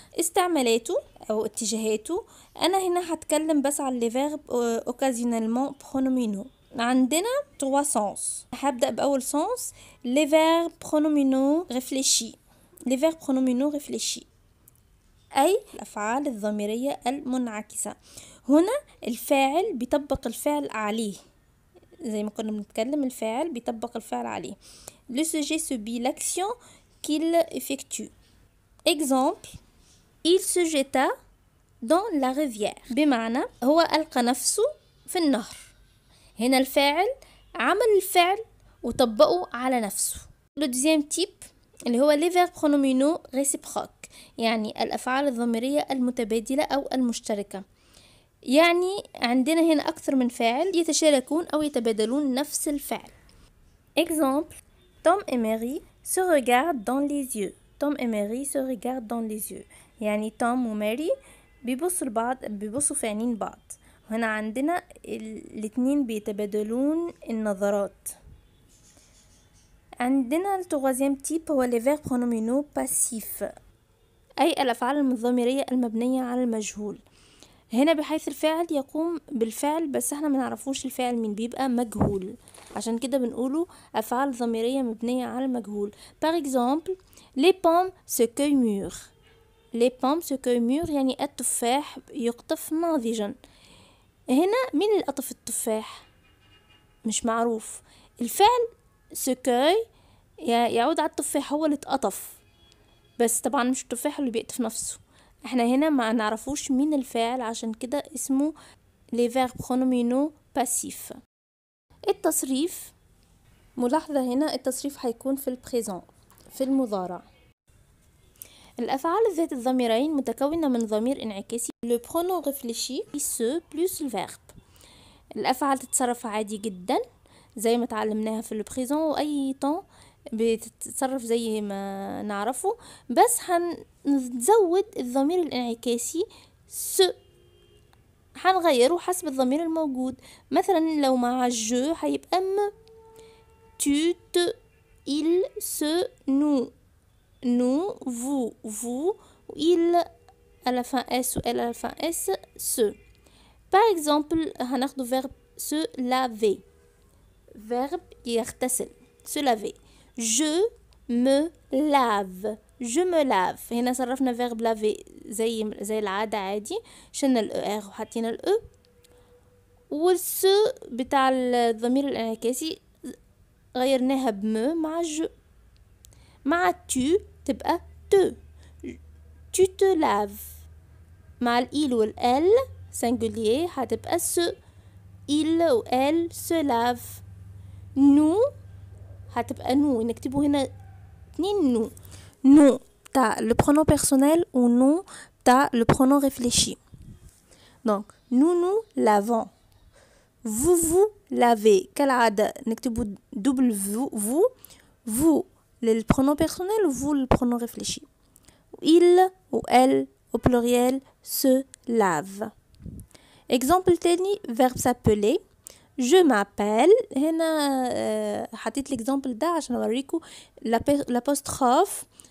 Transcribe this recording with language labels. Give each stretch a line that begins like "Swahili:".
Arabic: استعمالاته أو اتجاهاته، أنا هنا هتكلم بس على
French: les verbes occasionnellement pronominaux.
Arabic: عندنا 3 sens. هبدأ بأول sens
French: les verbes pronominaux réfléchis. les verbes pronominaux réfléchis
Arabic: أي الأفعال الضميرية المنعكسة. هنا الفاعل بيطبق الفعل عليه، زي ما كنا بنتكلم الفاعل بيطبق الفعل عليه.
French: le sujet subit l'action qu'il effectue. exemple il se jeta dans la rivière،
Arabic: بمعنى هو ألقى نفسه في النهر. هنا الفاعل عمل الفعل وطبقه على نفسه.
French: le deuxième type
Arabic: اللي هو
French: les verbes pronominaux réciproques،
Arabic: يعني الأفعال الضميرية المتبادلة أو المشتركة. يعني عندنا هنا أكثر من فاعل يتشاركون أو يتبادلون نفس الفعل.
French: exemple Tom et Mary se regardent dans les yeux. Tom et Mary se regardent dans les yeux،
Arabic: يعني توم وماري بيبصوا لبعض، بيبصوا في عينين بعض. هنا عندنا الاتنين بيتبادلون النظرات. عندنا التوازيام تيب هو
French: les verbes pronominaux passifs،
Arabic: أي الأفعال الضميرية المبنية على المجهول. هنا بحيث الفاعل يقوم بالفعل بس احنا ما نعرفوش الفاعل مين، بيبقى مجهول، عشان كده بنقوله أفعال ضميرية مبنية على المجهول.
French: par exemple les pommes se cueillent mûres. les pommes se cueillent mûres
Arabic: يعني التفاح يقطف ناضجا. هنا مين اللي قطف التفاح؟ مش معروف. الفعل se cueille يعود على التفاح، هو اللي اتقطف، بس طبعا مش التفاح اللي بيقطف نفسه. احنا هنا ما نعرفوش مين الفاعل، عشان كده اسمه
French: les verbes pronominaux passifs.
Arabic: التصريف، ملاحظة هنا التصريف هيكون في البريزون، في المضارع. الأفعال ذات الضميرين متكونة من ضمير انعكاسي
French: le pronom réfléchi se
Arabic: plus le verbe. الأفعال تتصرف عادي جدا زي ما تعلمناها في البريزون، وأي طن بتتصرف زي ما نعرفه، بس هنزود الضمير الانعكاسي س، هنغيره حسب الضمير الموجود. مثلا لو مع جو هيبقى م،
French: tu, te, il, se, nous, vous, vous, il à la fin s ou elle à la fin s, se. par exemple هناخده verbe se laver، verbe يغتسل se laver. je me lave، je me lave.
Arabic: هنا صرفنا verbe laver زي العادة عادي، شلنا ال er وحطينا ال e. والس بتاع الضمير الانعكاسي غيرناها بم مع جو.
French: مع tu تبقى te، tu te laves. مع ال il وال elle singulier هتبقى se، il و elle se lave.
Arabic: nous هتبقى nous، نكتبه هنا 2 nous.
French: nous بتاع le pronom personnel و nous بتاع le pronom réfléchi. donc nous nous lavons، vous vous lavez
Arabic: كالعادة نكتبه
French: double vous، vous le pronom personnel و vous le pronom réfléchi. il و elle au pluriel se lave. exemple تاني verbe s'appeler je m'appelle.
Arabic: هنا حطيت l'exemple ده عشان اوريكم l'apostrophe.